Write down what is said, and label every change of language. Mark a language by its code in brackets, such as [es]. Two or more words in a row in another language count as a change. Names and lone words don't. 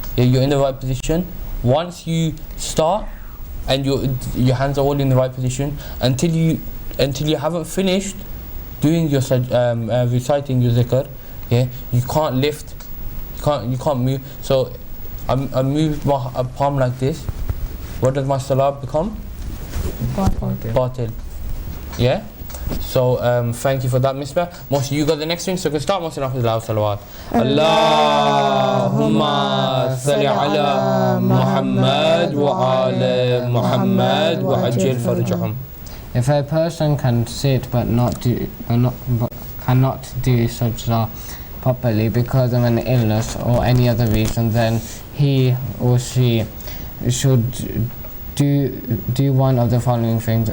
[en] Yeah, you're in the right position. once you start and your hands are all in the right position, until you haven't finished doing your reciting your zikr, yeah, you can't lift, you can't move. So I move my palm like this. What does my salah become? Batil. Yeah. So thank you for that, Misbah. Mohsin, you got the next thing, so you can start Mohsin after the loud salawat. [ar] اللهم صل على محمد وعلى محمد وعجل فرجهم. [en] If a person can sit but cannot do sajda properly because of an illness or any other reason, then he or she should do one of the following things.